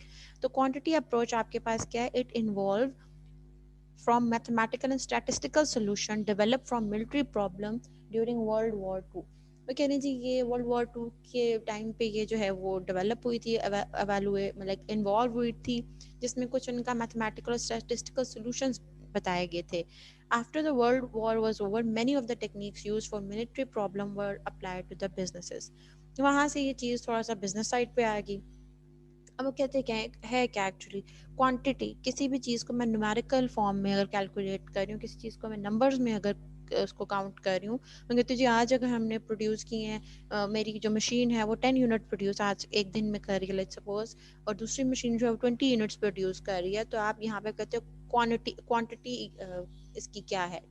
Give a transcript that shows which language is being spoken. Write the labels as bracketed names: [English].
[Urdu] ٹھیک, تو quantity approach آپ کے پاس کیا ہے؟ [English] It involve from mathematical and statistical solution develop from military problem during world war 2. [Urdu] وہ کہہ رہے ہیں جی یہ ورلڈ وار 2 کے ٹائم پہ یہ جو ہے وہ ڈیولپ ہوئی تھی, لائک انوالو ہوئی تھی, جس میں کچھ ان کا میتھمیٹیکل اور اسٹیٹسٹیکل سولوشنز بتائے گئے تھے. [English] After the world war was over, many of the techniques used for military problem were applied to the businesses. [Urdu] وہاں سے یہ چیز تھوڑا سا بزنس سائڈ پہ آ گئی. اب وہ کہتے ہیں کیا ہے کیا ایکچولی کوانٹٹی, کسی بھی چیز کو میں نیومیریکل فارم میں اگر کیلکولیٹ کر رہی ہوں, کسی چیز کو میں نمبرز میں اگر اس کو کاؤنٹ کر رہی ہوں, میں کہتی ہوں جی آج اگر ہم نے پروڈیوس کی ہیں, میری جو مشین ہے وہ 10 یونٹ پروڈیوس آج ایک دن میں کر رہی ہے [English] let's suppose, [Urdu] اور دوسری مشین جو ہے وہ 20 یونٹس پروڈیوس کر رہی ہے, تو آپ یہاں پہ کہتے ہو کوانٹٹی اس کی کیا ہے.